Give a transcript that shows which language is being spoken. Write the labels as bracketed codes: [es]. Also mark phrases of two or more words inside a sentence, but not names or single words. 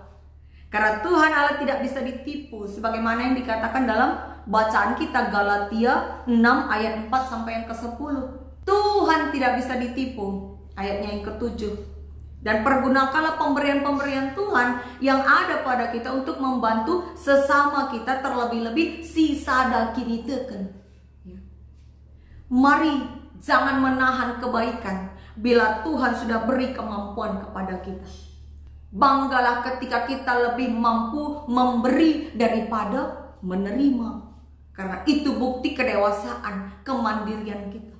[id] Karena Tuhan Allah tidak bisa ditipu, sebagaimana yang dikatakan dalam bacaan kita Galatia 6 ayat 4 sampai yang ke-10. Tuhan tidak bisa ditipu, ayatnya yang ke-7. Dan pergunakanlah pemberian-pemberian Tuhan yang ada pada kita untuk membantu sesama kita, terlebih-lebih [btx] si sadaki teken. [id] Mari jangan menahan kebaikan bila Tuhan sudah beri kemampuan kepada kita. Banggalah ketika kita lebih mampu memberi daripada menerima, karena itu bukti kedewasaan, kemandirian kita.